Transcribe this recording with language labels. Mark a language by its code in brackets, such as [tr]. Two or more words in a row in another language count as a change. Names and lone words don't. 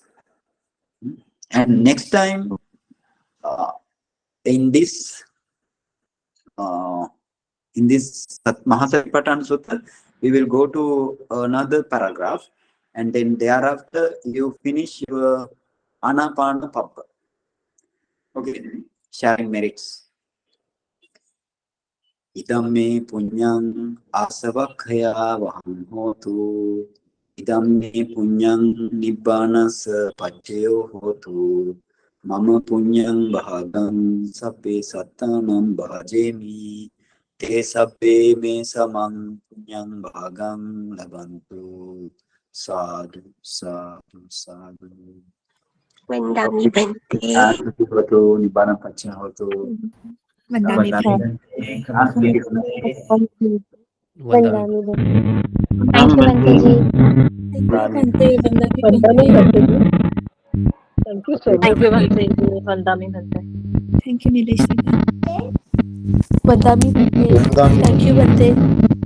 [en] And next time, in this Mahāsatipatthāna Sutta, we will go to another paragraph, and then thereafter you finish your [pi] Anapana Papa. [en] Okay, sharing merits. [pi] Idam me punyang asavakhaya vaham hotu. Idam me punyang nibbanas paccaya hotu. Mama punyang bhagam sabbe sattanam bhajemi. Te sabbe me samang punyang bhagam labantu. Sadhu, sadhu, sadhu. Vandami Bhante. Atthakatha nibbana paccaya hotu. Vandami Vandami. [en] Thank you, Bhanteji. Thank you so much. Thank you, Bhanteji. [pi] Vandami Bhante. [en] Thank you, Nilesh. [pi] Vandami Bhante. [en] Thank you, Bhante.